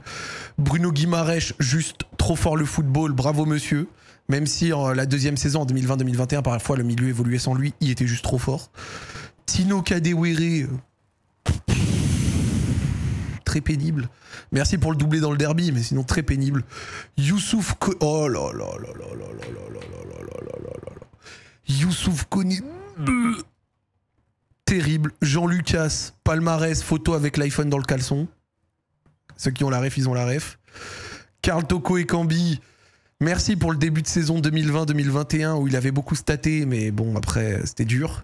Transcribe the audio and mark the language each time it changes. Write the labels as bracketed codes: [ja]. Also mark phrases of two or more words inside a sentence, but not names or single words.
[fr] Bruno Guimaraes, juste trop fort le football, bravo monsieur. Même si la deuxième saison, en 2020-2021, parfois le milieu évoluait sans lui, il était juste trop fort. Tino Kadewere, très pénible. Merci pour le doublé dans le derby, mais sinon très pénible. Youssouf Koné. Oh là là là là là là là là là là là là. Youssouf Koné. Terrible. Jean Lucas, palmarès, photo avec l'iPhone dans le caleçon. Ceux qui ont la ref, ils ont la ref. Karl Toko et Cambi. Merci pour le début de saison 2020-2021 où il avait beaucoup staté, mais bon, après, c'était dur.